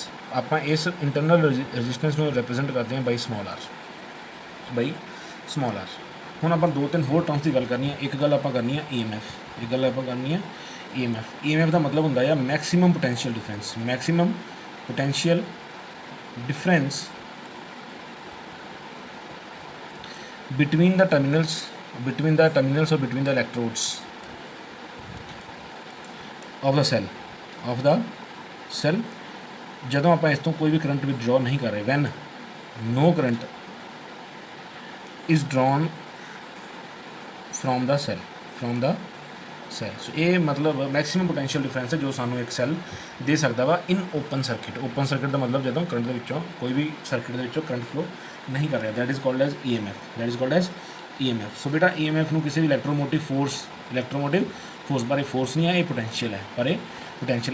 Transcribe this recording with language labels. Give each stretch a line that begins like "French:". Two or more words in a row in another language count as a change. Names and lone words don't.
Punjabi: ਆਪਾਂ ਇਸ
English: internal resistance
Punjabi: ਨੂੰ ਰਿਪਰੈਜ਼ੈਂਟ ਕਰਦੇ ਹਾਂ
English: by small r, by small r.
Punjabi: ਹੁਣ ਆਪਾਂ ਦੋ ਤਿੰਨ ਹੋਰ ਟਰਮਸ ਦੀ ਗੱਲ ਕਰਨੀ ਹੈ। ਇੱਕ ਗੱਲ ਆਪਾਂ ਕਰਨੀ ਹੈ EMF, ਇੱਕ ਗੱਲ ਆਪਾਂ ਕਰਨੀ ਹੈ EMF।
English: EMF
Punjabi: ਦਾ ਮਤਲਬ ਹੁੰਦਾ ਹੈ
English: maximum potential difference, maximum potential difference between the terminals or between the electrodes of the cell
Punjabi: ਜਦੋਂ ਆਪਾਂ ਇਸ ਤੋਂ ਕੋਈ ਵੀ
English: current withdraw
Punjabi: ਨਹੀਂ ਕਰ ਰਹੇ,
English: when no current is drawn from the cell,
Punjabi: ਸੋ ਇਹ ਮਤਲਬ
English: maximum potential difference
Punjabi: ਹੈ ਜੋ ਸਾਨੂੰ ਇੱਕ ਸੈੱਲ ਦੇ ਸਕਦਾ ਵਾ
English: in open circuit. open circuit
Punjabi: ਦਾ ਮਤਲਬ ਜਦੋਂ ਕਰੰਟ ਦੇ ਵਿੱਚੋਂ ਕੋਈ ਵੀ ਸਰਕਿਟ ਦੇ ਵਿੱਚੋਂ
English: current flow
Punjabi: ਨਹੀਂ ਕਰ ਰਿਹਾ,
English: that is called as EMF, that is called as EMF.
Punjabi: ਸੋ ਬੇਟਾ EMF ਨੂੰ ਕਿਸੇ ਵੀ
English: electromotive force
Punjabi: ਬਾਰੇ ਫੋਰਸ ਨਹੀਂ ਹੈ, ਇਹ ਪੋਟੈਂਸ਼ੀਅਲ ਹੈ, ਪਰ ਇਹ ਪੋਟੈਂਸ਼ੀਅਲ।